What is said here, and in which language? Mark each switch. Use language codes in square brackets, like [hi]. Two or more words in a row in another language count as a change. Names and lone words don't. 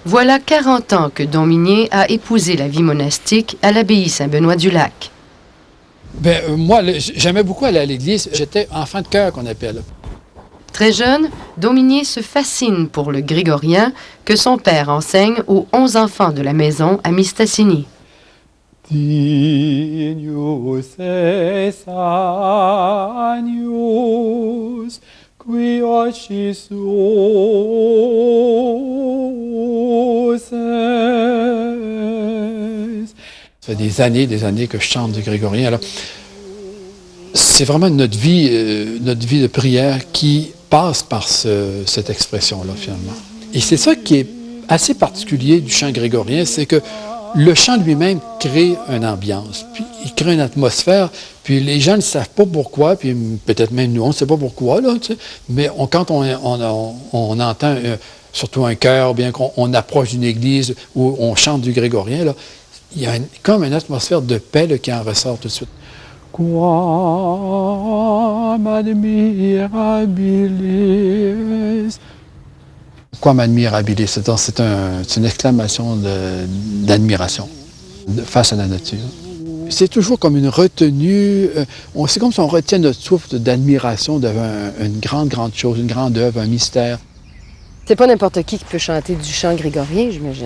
[fr] Voilà 40 ans que Dominier a épousé la vie monastique à l'abbaye Saint-Benoît-du-Lac. Moi, j'aimais beaucoup aller à l'église. J'étais enfant de chœur, qu'on appelle. Très jeune, Dominier se fascine pour le grégorien que son père enseigne aux 11 enfants de la maison à Mistassini. [la] Dignus es agnus, qui ocis suos est. [fr] Ça fait des années que je chante du grégorien. Alors, c'est vraiment notre vie de prière qui passe par cette expression-là, finalement. Et c'est ça qui est assez particulier du chant grégorien, c'est que le chant lui-même crée une ambiance, puis il crée une atmosphère, puis les gens ne savent pas pourquoi, puis peut-être même nous, on ne sait pas pourquoi, là, tu sais, mais quand on entend surtout un chœur, bien qu'on approche d'une église où on chante du grégorien, là, il y a comme une atmosphère de paix là, qui en ressort tout de suite. [la] Quam admirabilis. Quam admirabilis, [fr] c'est une exclamation d'admiration face à la nature. C'est toujours comme une retenue, c'est comme si on retient notre souffle d'admiration devant une grande chose, une grande œuvre, un mystère. C'est pas n'importe qui peut chanter du chant grégorien, j'imagine.